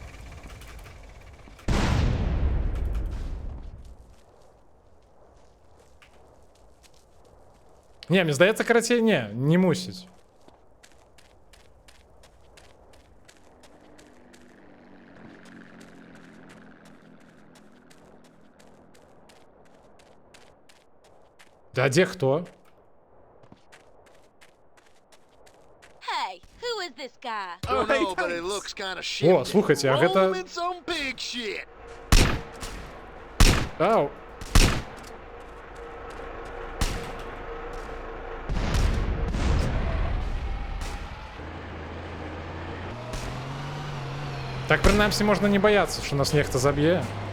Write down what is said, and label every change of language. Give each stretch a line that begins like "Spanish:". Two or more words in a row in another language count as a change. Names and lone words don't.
Belarusian: Не, мне здаецца, карацей, не мусіць. Да дзе хто?
English: Hey, who is this guy? Don't know, but it looks kind of shit.
Belarusian: О, слухайте, а гэта...
English: Roll in some pig shit. Ау.
Belarusian: Так, прынамсі, можна не баяцца, што нас нехта заб'е.